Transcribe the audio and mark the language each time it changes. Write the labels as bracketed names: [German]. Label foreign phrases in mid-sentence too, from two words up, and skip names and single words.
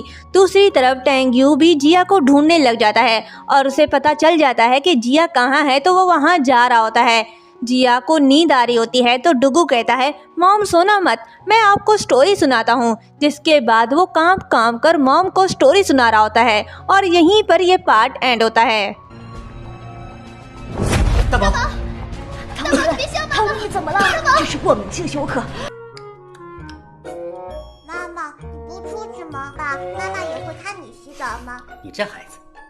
[Hindi] दूसरी तरफ टेंग्यू भी जिया को ढूंढने लग जाता है और उसे पता चल जाता है कि जिया कहाँ है तो वो वहाँ जा रहा होता है। जिया को नींद आ रही होती है तो डुगू कहता है मॉम सोना मत, मैं आपको स्टोरी सुनाता हूँ। जिसके बाद वो कांप कांप कर मॉम को स्टोरी सुना रहा होता है और यहीं पर ये [English] part end [Hindi] होता है। [Chinese] 大宝，别笑妈妈，你怎么了？这是过敏性休克。妈妈，你不出去吗？爸，妈妈也会看你洗澡吗？你这孩子，